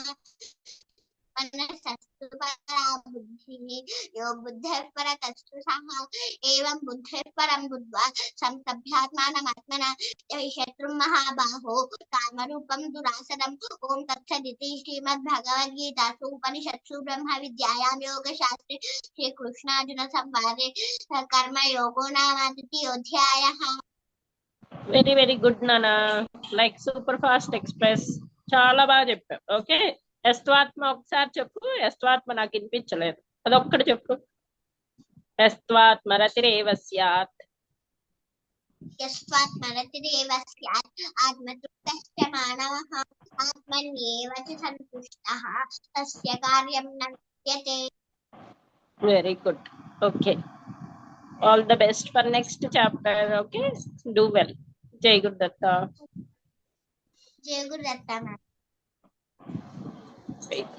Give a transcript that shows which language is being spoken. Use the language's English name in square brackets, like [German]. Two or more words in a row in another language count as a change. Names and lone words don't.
[Sanskrit] मनसस्तु परा बुद्धिः यो बुद्धेः परतस्तु सः एवं बुद्धेः परं बुद्ध्वा संस्तभ्यात्मानमात्मना हि शत्रुं महाबाहो कामरूपं दुरासदम् ॐ तत्सदिति श्रीमद्भगवद्गीतासु उपनिषत्सु ब्रह्मविद्यायां योगशास्त्रे श्रीकृष्णार्जुनसंवादे कर्मयोगो नाम द्वितीयोऽध्यायः. [English] very very good nana, like super fast express, [Telugu] చాలా బాగా చెప్పావు. ఓకే, ఎస్త్వాత్మ ఒకసారి చెప్పు. ఎస్త్వాత్మ నాకు వినిపించలేదు, అదొక్కటి చెప్పు. [Sanskrit] ఎస్త్వాత్మరతిరేవ స్యాత్ यस्त्वात्मरतिरेव स्यात् आत्मतृप्तश्च मानवः आत्मन्येव च सन्तुष्टः तस्य कार्यं न विद्यते. [English] Very good. Okay, all the best for next chapter. Okay, do well. [Sanskrit] జై గురుదత్త. जय गुरुदत्त.